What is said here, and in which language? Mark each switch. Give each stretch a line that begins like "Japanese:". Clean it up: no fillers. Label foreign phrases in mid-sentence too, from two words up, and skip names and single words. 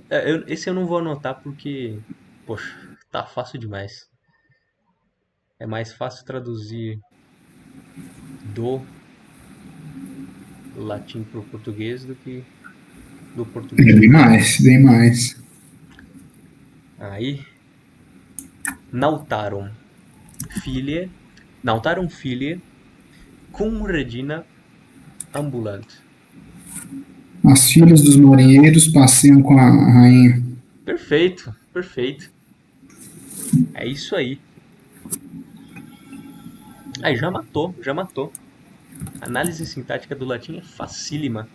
Portuguese: Esse eu não vou anotar porque, poxa, tá fácil demais. É mais fácil traduzir do latim para o português do que do português. Bem mais. Aí,
Latin: nautaram filie cum regina ambulant.
Portuguese: As filhas dos marinheiros passeiam com a rainha. Perfeito. É isso aí. Aí já matou. Análise sintática do latim é facílima.